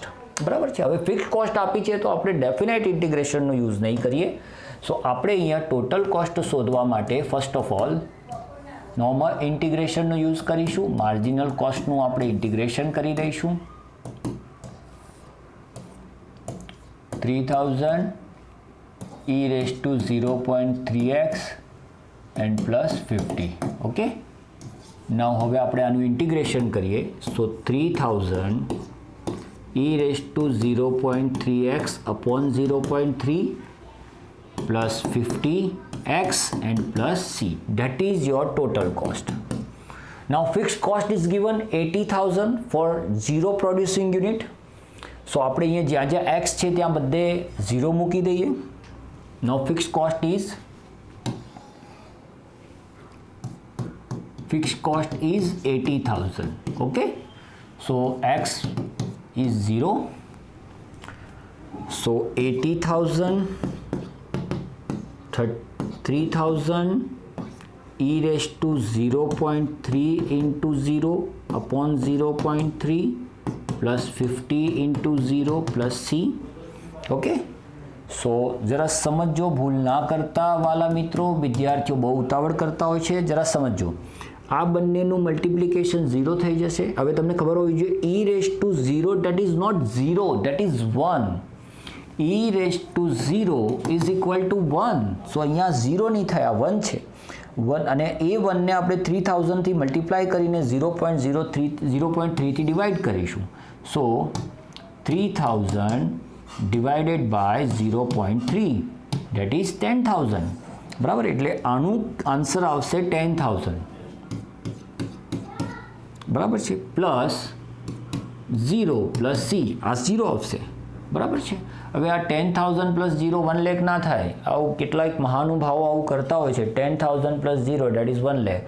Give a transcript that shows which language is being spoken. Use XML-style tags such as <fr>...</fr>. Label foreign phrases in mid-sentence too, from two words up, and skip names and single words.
<gu>બરાબર છે. હવે</gu> <en>fixed cost</en> <gu>આપી છે તો આપણે</gu> <en>definite integrationનો use</en> <gu>નહીં કરીએ. સો આપણે અહીંયા</gu> <en>total cost</en> <gu>શોધવા માટે</gu> <en>first of all normal integrationનો use</en> <gu>કરીશું.</gu> <en>marginal costનું</en> <gu>આપણે ઇન્ટિગ્રેશન કરી દઈશું.</gu> <en>3,000 e raised to 0.3x and plus 50. okay, now</en> <gu>હવે આપણે આનું ઇન્ટિગ્રેશન કરીએ.</gu> <en>સો 3,000 e raised to 0.3x upon 0.3 plus 50x and plus c. That is your total cost. Now fixed cost is given 80,000 for 0 producing unit.</en> <gu>So આપણે અહીંયા જ્યાં જ્યાં x છે ત્યાં બધે 0 મૂકી દઈએ.</gu> <en>Now fixed cost is 80,000. Okay, so x is 0. So 80,000 3,000 e raised to 0.3 into 0 upon 0.3 plus 50 into 0 plus c. okay, so</en> <gu>જરા સમજો, ભૂલ ના કરતા વાલા મિત્રો. વિદ્યાર્થીઓ બહુ ઉતાવળ કરતા હોય છે, જરા સમજો. આ બંનેનું મલ્ટિપ્લિકેશન 0 થઈ જશે. હવે તમને ખબર હોવી જોઈએ</gu> <en>e raised to 0 that is not 0, that is 1. e raised to 0 is equal to 1.</en> <gu>સો અહીંયા 0 નહીં થાય, આ 1 છે. 1 અને એ 1 ને આપણે 3,000 થી મલ્ટીપ્લાય કરીને 0.3 થી ડિવાઈડ કરીશું.</gu> <en>સો 3,000 divided by 0.3 that is 10,000.</en> <gu>બરાબર, એટલે આનું આન્સર આવશે 10,000. બરાબર છે,</gu> <en>plus 0 plus c,</en> <gu>આ 0 આવશે. બરાબર છે. હવે આ 10,000 પ્લસ 0 1 લાખ ના થાય. આવું કેટલાક મહાનુભાવો આવું કરતા હોય છે. 10,000</gu> <en>plus 0 that is</en> <gu>1 લાખ.</gu>